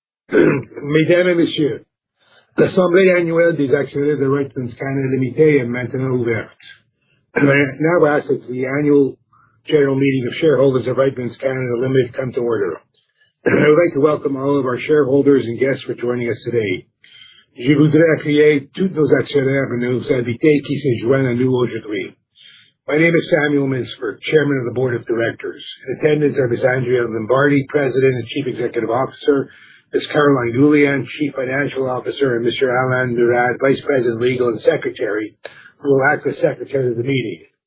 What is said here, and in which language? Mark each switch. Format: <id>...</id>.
<fr>Mesdames et Messieurs, l'Assemblée annuelle des actionnaires de Reitmans Canada Limited est maintenant ouverte.</fr> <en>I now ask that the Annual General Meeting of Shareholders of Reitmans Canada Limited come to order. I would like to welcome all of our shareholders and guests for joining us today.</en> <fr>Je voudrais accueillir tous nos actionnaires et nos invités qui se joignent à nous aujourd'hui.</fr> <en>My name is Samuel Minsford, Chairman of the Board of Directors. In attendance are Ms. Andrea Lombardi, President and Chief Executive Officer, Ms. Caroline Goulian, Chief Financial Officer, and Mr. Alain Murad, Vice President, Legal and Secretary, who will act as Secretary of the meeting.</en>